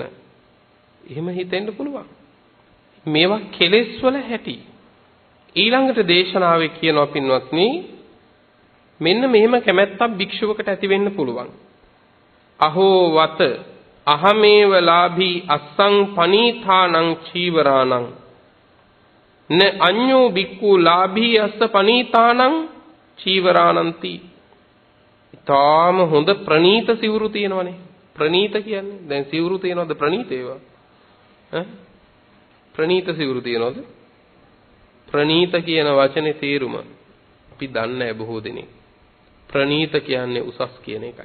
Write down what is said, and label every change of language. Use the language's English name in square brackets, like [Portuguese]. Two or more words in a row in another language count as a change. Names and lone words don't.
[Sinhala] එහෙම හිතෙන්න පුළුවන්. මේවා කෙලෙස් වල හැටි. ඊළඟට දේශනාවේ කියනවා පින්වත්නි මෙන්න මෙහෙම කැමැත්තක් භික්ෂුවකට ඇති වෙන්න පුළුවන්. [Pali] අහෝ වත අහමේව ලාභී අස්සං පනීථානං චීවරාණං න අඤ්ඤෝ බික්ඛු ලාභී අස්ස පනීථානං චීවරාණන්ති. [Sinhala] ඊටාම හොඳ ප්‍රණීත සිවුරු තියෙනවනේ. ප්‍රණීත කියන්නේ දැන් සිවුරු තියෙනවද ප්‍රණීත ඒවා? ප්‍රණීත සිවුරු තියෙනවද? ප්‍රණීත කියන වචනේ තේරුම අපි දන්නේ නැහැ බොහෝ දෙනෙක්. ප්‍රණීත කියන්නේ උසස් කියන එකයි.